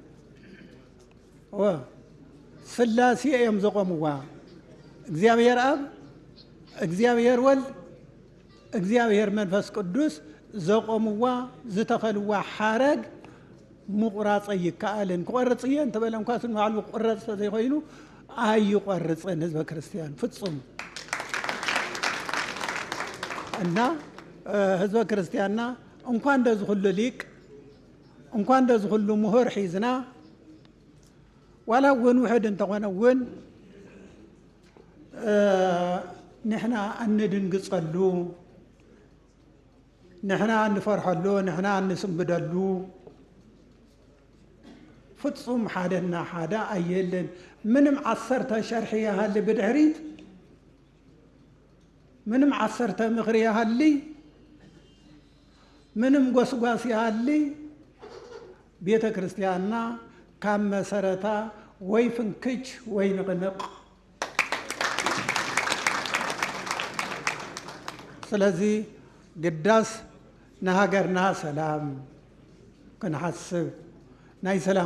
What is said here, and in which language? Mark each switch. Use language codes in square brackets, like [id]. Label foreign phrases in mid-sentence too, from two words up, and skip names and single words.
[ti] ስላሴ እዮም ዘቆምዋ እግዚአብሔር አብ እግዚአብሔር ወልድ እግዚአብሔር መንፈስ ቅዱስ ዘቆምዋ ዝተኸልዋ ሓረግ ምቁራፅ ይከኣልን ክቆርፅ እየ እንተበለ እንኳን ባዕሉ ቁረፅ ዘይኮይኑ ኣይቆርፅን ህዝበ ክርስቲያን ፍጹም [am] እና ህዝበ ክርስቲያንና እንኳን እንደዚህ ሁሉ ሊቅ እንኳን እንደዚህ ሁሉ ምሁር [ti] ሒዝና ወላውን ውሕድ እንተኾነውን ንሕና እንድንግፀሉ ንሕና እንፈርሐሉ ንሕና እንስንብደሉ ፍጹም ሓደና ሓደ ኣየለን ምንም 10 ሸርሒ ያህል ብድሕሪት ምንም 10 ምኽሪ ያህል ምንም ጎስጓስ ያህል ቤተ ክርስቲያንና ካብ መሰረታ [am] ወይ ፍንክች ወይ ንቕንቕ [ti] ስለዚህ ግዳስ ንሃገርና ሰላም ክንሓስብ ናይ ሰላም